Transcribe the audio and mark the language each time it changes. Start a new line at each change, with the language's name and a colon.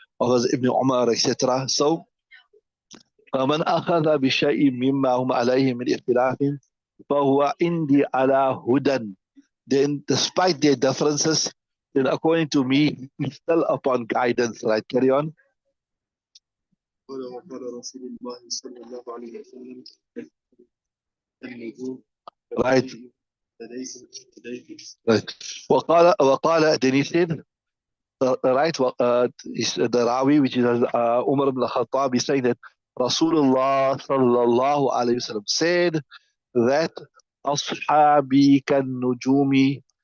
English: Of Ibn Umar, etc. So,
Arabic: فَمَنْ أَخَذَ بِشَيْءٍ مِمَّا هُمْ عَلَيْهِ مِنْ اختلاف فَهُوَ عِنْدِي عَلَى هُدًى.
English: Then, despite their differences, then according to me, he's still upon guidance, right? Carry on.
Arabic: قال وقال رسول الله صلى الله عليه وسلم النجوم
English: Right.
Arabic: لديكم لديكم.
English: Right.
Arabic: وقال,
English: then he said, right, the Rawi, which is Umar ibn al-Khattab, is saying that Rasulullah sallallahu alayhi wasallam said that Ashabi kan nujumi.